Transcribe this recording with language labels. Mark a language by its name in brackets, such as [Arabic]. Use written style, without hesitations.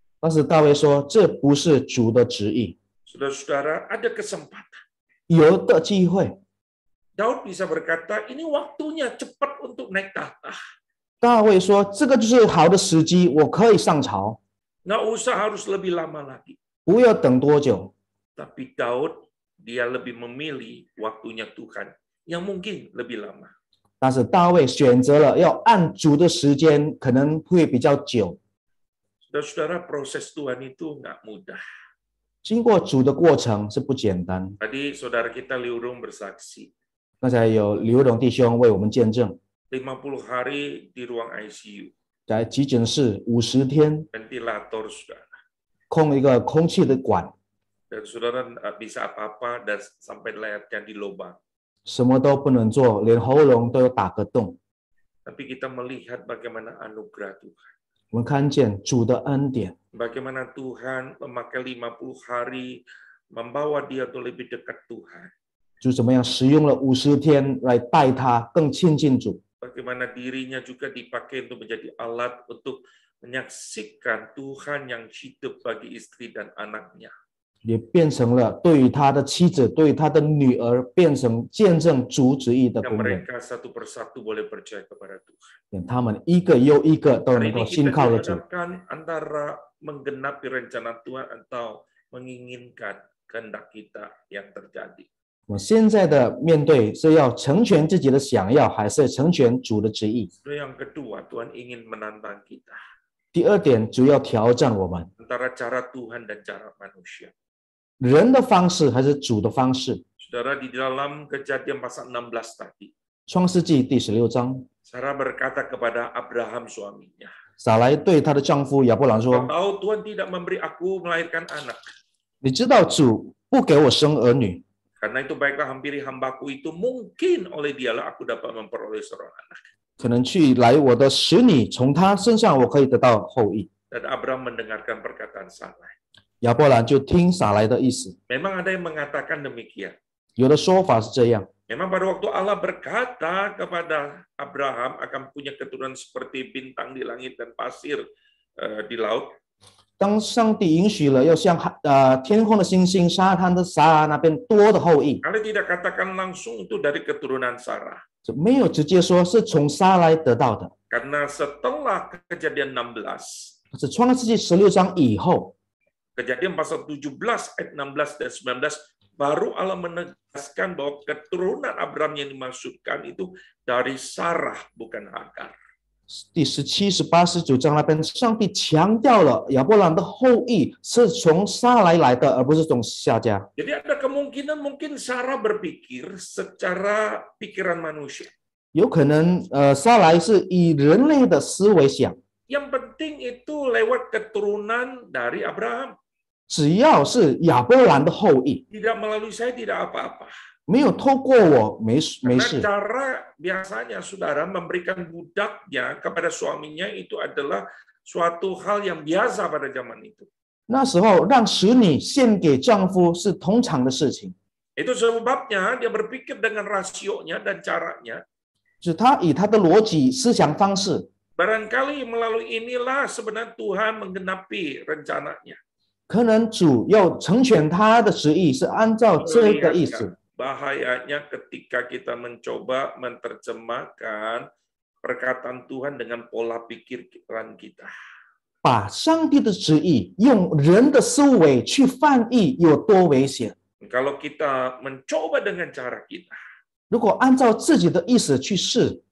[Chinese] 但是大卫说这不是主的旨意。 [Indonesian] Saudara-saudara, ada kesempatan. [Chinese] 有的机会， [Indonesian] Daud bisa berkata, ini waktunya cepat untuk naik tahta. [Chinese] 大卫说这个就是好的时机，我可以上朝， [Indonesian] Nggak usah harus lebih lama lagi. [Chinese] 不要等多久。 [Indonesian] Tapi Daud, dia lebih memilih waktunya Tuhan yang mungkin lebih lama. [Chinese] 但是大卫选择了要按主的时间，可能会比较久。 [Indonesian] Saudara-saudara, proses Tuhan itu nggak mudah. [Chinese] 经过主的过程是不简单。 [Indonesian] Tadi saudara kita Liurung bersaksi, [Chinese] 刚才有刘荣弟兄为我们见证， [Indonesian] 50 hari di ruang ICU, [Chinese] 在急诊室50天， [Indonesian] ventilator saudara. [Chinese] 空一个空气的管， [Indonesian] Dan saudara nggak bisa apa-apa dan sampai layarnya di lubang. [Chinese] 什么都不能做，连喉咙都有打个洞。 [Indonesian] Tapi kita melihat bagaimana anugerah Tuhan. [Chinese] 我们看见主的恩典， [Indonesian] Bagaimana Tuhan memakai 50 hari membawa dia untuk lebih dekat Tuhan. [Chinese] 主怎么样使用了50天来带他更亲近主。 [Indonesian] Bagaimana dirinya juga dipakai untuk menjadi alat untuk menyaksikan Tuhan yang hidup bagi istri dan anaknya. [Chinese] 也变成了对于他的妻子、对于他的女儿，变成见证主旨意的 [Indonesian] Yang [Chinese] 工人， [Indonesian] mereka satu persatu boleh percaya kepada Tuhan. [Chinese] 他们一个又一个都能够 [Indonesian] ini [Chinese] 信 [Indonesian] kita [Chinese] 靠了主。 [Indonesian] dihadapkan antara menggenapi rencana Tuhan atau menginginkan kehendak kita yang terjadi. [Chinese] 我现在的面对是要成全自己的想要，还是成全主的旨意？ [Indonesian] Yang kedua, Tuhan ingin menantang kita [Chinese] 第二点，主要挑战我们 [Indonesian] antara cara Tuhan dan cara manusia. [Chinese] 人的方式还是主的方式。 [Indonesian] Saudara, di dalam Kejadian pasal 16 tadi, [Chinese] 创世纪第16章， [Indonesian] Sarah berkata kepada Abraham suaminya, [Chinese] 撒来对她的丈夫亚伯兰 [Indonesian] "Kau [Chinese] 说 [Indonesian] tahu Tuhan tidak memberi aku melahirkan anak. ：“ [Chinese] 你知道主不给我生儿女， [Indonesian] Karena itu baiklah hampiri hambaku itu mungkin oleh dialah aku dapat memperoleh seorang anak." [Chinese] 可能去来我的使女，从他身上我可以得到后裔。 [Indonesian] Dan Abraham mendengarkan perkataan Sarai. [Chinese] 亚伯兰就听撒来的意思， [Indonesian] Memang ada yang mengatakan demikian. [Chinese] 有的说法是这样。 [Indonesian] Memang pada waktu Allah berkata kepada Abraham akan punya keturunan seperti bintang di langit dan pasir di laut. [Chinese] 当上帝允许了要像天空的星星、沙滩的沙那边多的后裔， [Indonesian] Allah tidak katakan langsung itu dari keturunan Sarah. [Chinese] 就没有直接说是从撒来得到的。 [Indonesian] Karena setelah Kejadian 16, [Chinese] 是创世纪16章以后， [Indonesian] Kejadian pasal 17 ayat 16 dan 19, baru Allah menegaskan bahwa keturunan Abraham yang dimaksudkan itu dari Sarah, bukan Hagar. [Chinese] 第17、18、19章那边，上帝强调了亚伯兰的后裔是从撒来的，而不是从夏家。 [Indonesian] Jadi ada kemungkinan mungkin Sarah berpikir secara pikiran manusia. [Chinese] 有可能撒来是以人类的思维想， [Indonesian] Yang penting itu lewat keturunan dari Abraham. [Chinese] 只要是亚伯兰的后裔， [Indonesian] Tidak melalui saya tidak apa-apa. [Chinese] 没有透过我没 [Indonesian] Karena [Chinese] 事。 [Indonesian] cara biasanya saudara memberikan budaknya kepada suaminya itu adalah suatu hal yang biasa pada zaman itu. [Chinese] 那时候让使女献给丈夫是通常的事情， [Indonesian] Itu sebabnya dia berpikir dengan rasionya dan caranya. [Chinese] 就是他以他的逻辑思想方式， [Indonesian] Barangkali melalui inilah sebenarnya Tuhan menggenapi rencananya. [Chinese] 可能主要成全他的旨意是按照这个意思。 [Indonesian] Bahayanya ketika kita mencoba menerjemahkan perkataan Tuhan dengan pola pikiran kita. [Chinese] 把上帝的旨意用人的思维去翻译有多危险？ [Indonesian] Kalau kita mencoba dengan cara kita, [Chinese] 如果按照自己的意思去试，